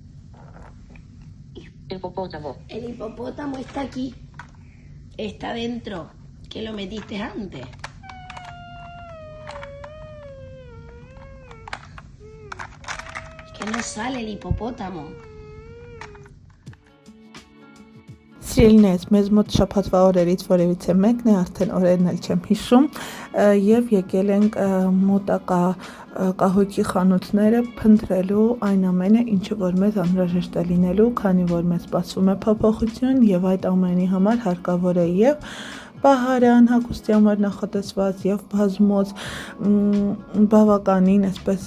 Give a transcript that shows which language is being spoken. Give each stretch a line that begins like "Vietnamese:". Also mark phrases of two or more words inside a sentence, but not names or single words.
Spanish: Hipopótamo. El hipopótamo está aquí. Está dentro. ¿Que lo metiste antes? Es que no sale el hipopótamo.
Armenian: Սիրելիներս, մեզ մոտ շաբաթվա օրերից որևիցե մեկն է, արդեն օրերն էլ չեմ հիշում, եւ եկել ենք մոտակա կահույքի խանութները փնտրելու այն ամենը, ինչը որ մեզ անհրաժեշտ է լինելու, քանի որ մեզ սպասվում է փոփոխություն եւ այդ ամենի համար հարկավոր է եւ պահարան հագուստի համար նախատեսված եւ բազմոց բավականին այսպես